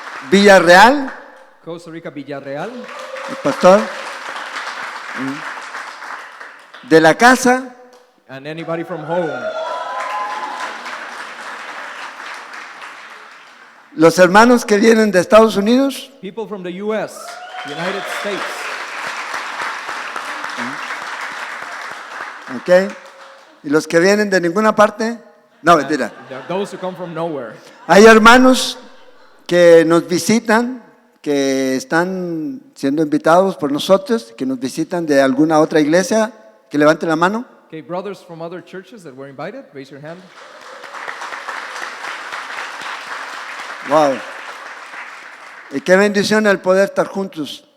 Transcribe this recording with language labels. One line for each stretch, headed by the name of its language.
Spanish: Villarreal. Costa Rica, Villarreal. El pastor. De la casa.
English: And anybody from home.
Spanish: Los hermanos que vienen de Estados Unidos.
English: People from the U.S., United States. Ok.
Spanish: Y los que vienen de ninguna parte. No, mentira.
English: Those who come from nowhere.
Spanish: Hay hermanos que nos visitan, que están siendo invitados por nosotros, que nos visitan de alguna otra iglesia. Que levanten la mano.
English: Okay, brothers from other churches that were invited, raise your hand. Wow.
Spanish: Y qué bendición el poder estar juntos.